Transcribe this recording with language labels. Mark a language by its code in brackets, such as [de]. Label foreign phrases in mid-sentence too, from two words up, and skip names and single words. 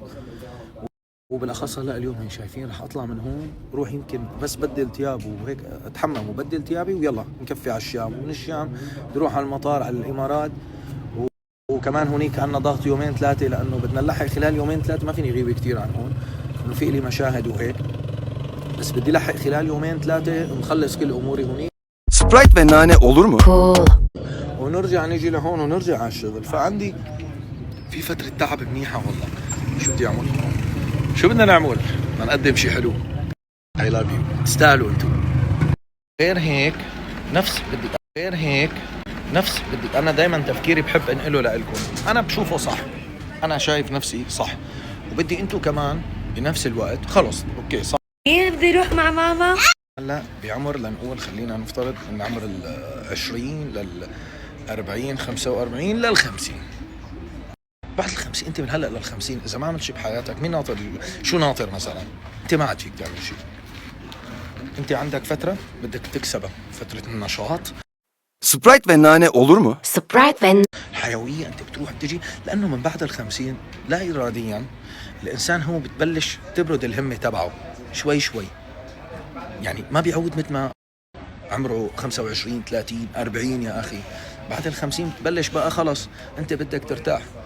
[ar] وبالاخص هلا اليوم هي شايفين رح اطلع من هون روح يمكن بس بدل ثياب وهيك اتحمم وبدل ثيابي ويلا نكفي على الشام، ومن الشام بروح على المطار على الامارات. وكمان هونيك عنا ضغط يومين ثلاثه لانه بدنا نلحق خلال يومين ثلاثه. ما فيني غيب كثير عن هون انه في لي مشاهد وهيك، بس بدي لحق خلال يومين ثلاثه نخلص كل اموري هونيك. [tr] Sprite ve nane olur mu? [ar] ونرجع نيجي لهون ونرجع على الشغل. فعندي في فتره تعب منيحه والله. شو بدي اعمل؟ شو بدنا نعمل؟ بدنا نقدم شيء حلو. [en] I love you. [ar] تستاهلوا انتم. غير هيك نفس بدي انا دائما تفكيري بحب انقله لكم. انا بشوفه صح، انا شايف نفسي صح، وبدي انتم كمان بنفس الوقت خلص اوكي صح. مين بده يروح مع ماما؟ هلا بعمر لنقول خلينا نفترض من عمر 20 40 45 50. بعد 50 انت من هلا 50 اذا ما عملت شيء بحياتك مين ناطر؟ شو ناطر مثلا؟ انت ما عاد فيك تعمل شيء. انت عندك فتره بدك تكسبها، فتره النشاط. [tr] Sprite ve nane olur mu? [ar] حيويه انت بتروح بتجي، لانه من بعد 50 لا اراديا الانسان هو بتبلش تبرد الهمه تبعه شوي يعني ما بيعود مثل ما عمره 25 30 40 يا اخي. بعد 50 بتبلش بقى خلص انت بدك ترتاح.